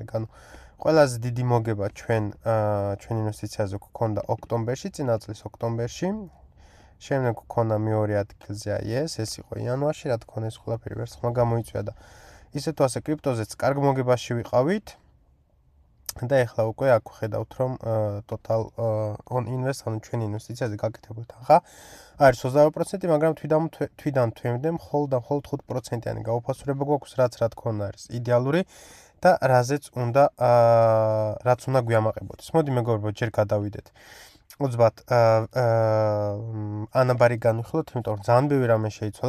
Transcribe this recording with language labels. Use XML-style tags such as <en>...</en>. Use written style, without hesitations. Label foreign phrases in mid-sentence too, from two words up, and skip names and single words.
<ka>ანუ ყველაზე დიდი მოგება ჩვენ ინვესტიციაზე გვქონდა ოქტომბერში, წინა წლის ოქტომბერში. შემდეგ გვქონდა მეორე ადგილზე ეს იყო იანვარში, რა თქმა უნდა ეს ყველაფერი ვერცხლმა გამოიწვია და ისე თუ ასე კრიპტოზეც კარგ მოგებაში ვიყავით. და ეხლა უკვე აქ ვხედავთ, რომ</ka> <en>total on invest,</en> <ka>ანუ ჩვენი ინვესტიციაზე გაკეთებული თანხა არის 22%, მაგრამ თვიდან თვემდე მხოლოდ 5%-იანი გაუფასურება გვაქვს, რაც რა თქმა უნდა არის იდეალური და რაც უნდა გვიამაყებოდეს. მოდი მეგობრებო, ჯერ გადავიდეთ. უცბად ანაბარი განვიხილოთ, იმიტომ რომ ძალიან ბევრი რამე შეიცვალა.</ka>